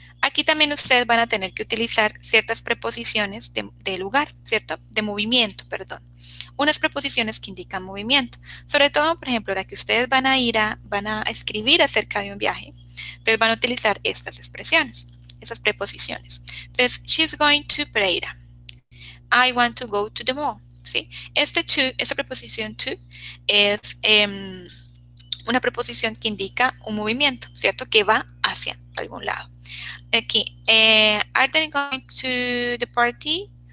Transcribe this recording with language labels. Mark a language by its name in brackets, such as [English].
[Spanish] Aquí también ustedes van a tener que utilizar ciertas preposiciones de lugar, ¿cierto? De movimiento, perdón. Unas preposiciones que indican movimiento. Sobre todo, por ejemplo, ahora que ustedes van a escribir acerca de un viaje, entonces van a utilizar estas expresiones, esas preposiciones. Entonces, [English] she's going to Pereira. I want to go to the mall, [Spanish] ¿sí? Esta preposición to es una preposición que indica un movimiento, ¿cierto? Que va hacia algún lado. Aquí, [English] are they going to the party?